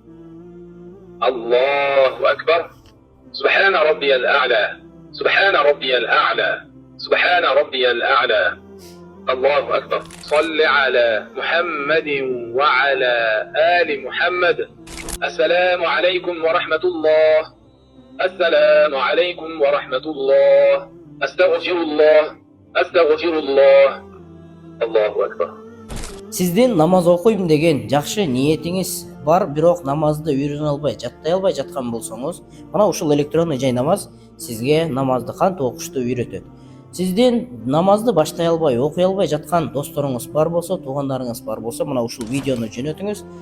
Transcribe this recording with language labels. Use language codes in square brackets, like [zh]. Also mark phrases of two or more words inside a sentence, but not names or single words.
[ar] الله أكبر سبحان ربي الأعلى سبحان ربي الأعلى سبحان ربي الأعلى الله أكبر صل على محمد وعلى آل محمد السلام عليكم ورحمة الله السلام عليكم ورحمة الله أستغفر الله Астагфируллах. الله أكبر. [ky] Сиздин намаз окуйм деген жакшы ниетиңиз бар, бирок намазды үйрөнө албай, жаттай албай жаткан болсоңуз, мына ушул электронный жай намаз сизге намазды кантип окушту үйрөтөт. Сиздин намазды баштай албай, окуй албай жаткан досторуңуз бар болсо, туугандарыңыз бар болсо, мына ушул видеону жөнөтүңүз.